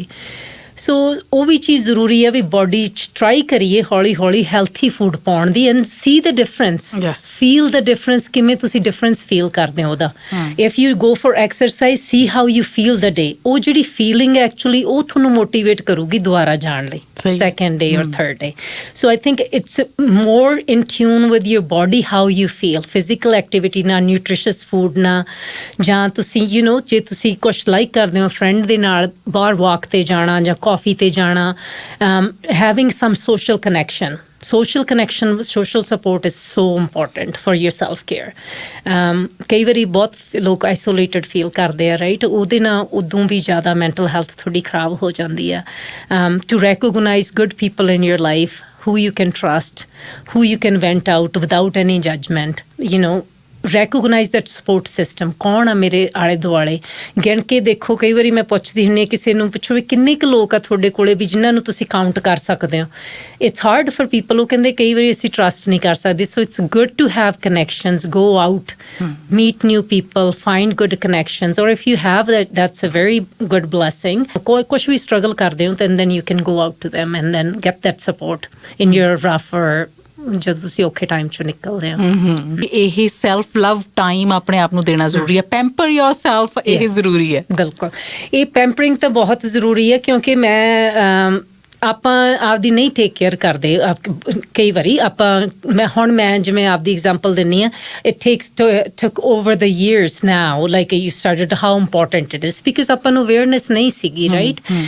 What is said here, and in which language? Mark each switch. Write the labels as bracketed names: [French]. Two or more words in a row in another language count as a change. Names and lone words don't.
[Punjabi] ਸੋ ਉਹ ਵੀ ਚੀਜ਼ ਜ਼ਰੂਰੀ ਹੈ ਵੀ ਬੋਡੀ 'ਚ ਟਰਾਈ ਕਰੀਏ ਹੌਲੀ ਹੌਲੀ [English] healthy food [Punjabi] ਪਾਉਣ ਦੀ, [English] and see the difference, feel the difference, [Punjabi] ਫੀਲ ਦ ਡਿਫਰੈਂਸ। ਕਿਵੇਂ ਤੁਸੀਂ [English] difference feel [Punjabi] ਕਰਦੇ ਹੋ ਉਹਦਾ। [English] if you go for exercise, see how you feel the day. [Punjabi] ਉਹ ਜਿਹੜੀ ਫੀਲਿੰਗ ਐਕਚੁਅਲੀ ਉਹ ਤੁਹਾਨੂੰ ਮੋਟੀਵੇਟ ਕਰੂਗੀ ਦੁਬਾਰਾ ਜਾਣ ਲਈ, [English] second day or third day। So I think it's more in tune with your body, how you feel। Physical activity [Punjabi] ਨਾਲ, [English] nutritious food [Punjabi] ਨਾਲ, ਜਾਂ ਤੁਸੀਂ ਜੇ ਤੁਸੀਂ ਕੁਛ ਲਾਈਕ ਕਰਦੇ ਹੋ ਫਰੈਂਡ ਦੇ ਨਾਲ ਬਾਹਰ ਵਾਕ ਤੇ ਜਾਣਾ ਜਾਂ ਕਾਫੀ ਤੇ ਜਾਣਾ। [English] Having some social connection, social support is so important for your self care। [Punjabi] ਕਈ ਵਾਰੀ ਬਹੁਤ ਲੋਕ ਆਈਸੋਲੇਟਡ ਫੀਲ ਕਰਦੇ ਆ, ਰਾਈਟ। ਉਹਦੇ ਨਾਲ ਉਦੋਂ ਵੀ ਜ਼ਿਆਦਾ ਮੈਂਟਲ ਹੈਲਥ ਥੋੜ੍ਹੀ ਖਰਾਬ ਹੋ ਜਾਂਦੀ ਆ। [English] to recognise good people in your life, who you can trust, who you can vent out without any judgment। recognise that support system. [Punjabi] ਕੌਣ ਆ ਮੇਰੇ ਆਲੇ ਦੁਆਲੇ, ਗਿਣ ਕੇ ਦੇਖੋ। ਕਈ ਵਾਰੀ ਮੈਂ ਪੁੱਛਦੀ ਹੁੰਦੀ ਕਿਸੇ ਨੂੰ, ਪੁੱਛੋ ਵੀ ਕਿੰਨੇ ਕੁ ਲੋਕ ਆ ਤੁਹਾਡੇ ਕੋਲੇ ਵੀ ਜਿਨ੍ਹਾਂ ਨੂੰ ਤੁਸੀਂ ਕਾਊਂਟ ਕਰ ਸਕਦੇ ਹੋ। [English] it's hard for people. [Punjabi] ਉਹ ਕਹਿੰਦੇ ਕਈ ਵਾਰੀ ਅਸੀਂ ਟਰਸਟ ਨਹੀਂ ਕਰ ਸਕਦੇ। [English] so it's good to have connections, go out, meet new people, find good connections, or if you have that's a very good blessing. [Punjabi] ਕੁਛ ਵੀ ਸਟਰਗਲ ਕਰਦੇ ਹੋ [English] then you can go out to them and then get that support in your rough or [Punjabi] ਜਦੋਂ ਤੁਸੀਂ ਔਖੇ ਟਾਈਮ ਚੋਂ ਨਿਕਲਦੇ ਹੋ। ਇਹ [English] self love time [Punjabi] ਆਪਣੇ ਆਪ ਨੂੰ ਦੇਣਾ ਜ਼ਰੂਰੀ ਹੈ। [English] pamper yourself, [Punjabi] ਇਹ ਜ਼ਰੂਰੀ ਹੈ। ਬਿਲਕੁਲ, ਇਹ ਪੈਂਪਰਿੰਗ ਤਾਂ ਬਹੁਤ ਜ਼ਰੂਰੀ ਹੈ, ਕਿਉਂਕਿ ਮੈਂ ਆਪਾਂ ਆਪਦੀ ਨਹੀਂ [English] take care [Punjabi] ਕਰਦੇ। ਕਈ ਵਾਰੀ ਮੈਂ ਜਿਵੇਂ ਆਪਦੀ ਐਗਜ਼ਾਮਪਲ ਦਿੰਦੀ ਹਾਂ, [English] it take over the years now, like you started how important it is, because [Punjabi] ਆਪਾਂ ਨੂੰ ਅਵੇਅਰਨੈਸ ਨਹੀਂ ਸੀਗੀ, ਰਾਈਟ।